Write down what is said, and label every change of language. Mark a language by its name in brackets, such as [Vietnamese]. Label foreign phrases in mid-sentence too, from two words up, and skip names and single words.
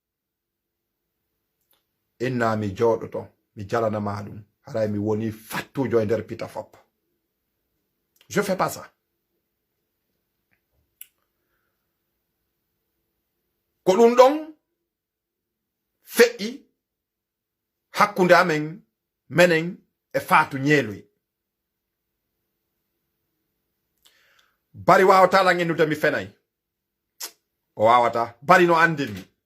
[Fula] inna mi jooɗoto mi jalanama ɗum haray mi woni fattujo e nder pita fop [French] je fais pas ça [Fula] ko ɗum ɗon feƴƴi hakkunde amen menen e Fatou Ñeeloy Barry wawata lan ennude mi fenay o wawata Barry no andinmi